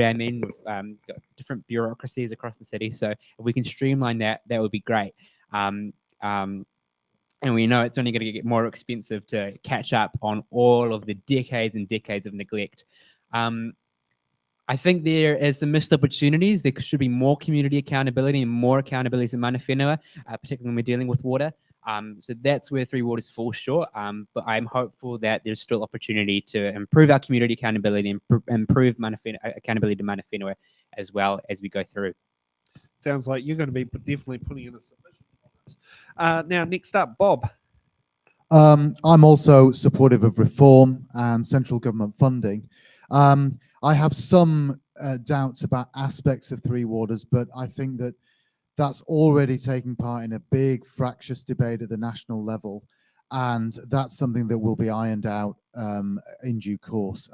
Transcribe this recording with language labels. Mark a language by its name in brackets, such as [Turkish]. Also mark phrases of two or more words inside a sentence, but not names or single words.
[English] We've got different bureaucracies across the city. So if we can streamline that, that would be great. And we know it's only going to get more expensive to catch up on all of the decades and decades of neglect. I think there is some missed opportunities. There should be more community accountability and more accountability in [Māori] mana whenua, [English] particularly when we're dealing with water. So that's where Three Waters falls short. But I'm hopeful that there's still opportunity to improve our community accountability and improve [Māori] mana whenua, [English] accountability to [Māori] mana whenua [English] as well as we go through. Sounds like you're going to be definitely putting in a submission on it. Now, next up, Bob. I'm also supportive of reform and central government funding. I have some doubts about aspects of Three Waters, but I think that that's already taking part in a big fractious debate at the national level, and that's something that will be ironed out in due course.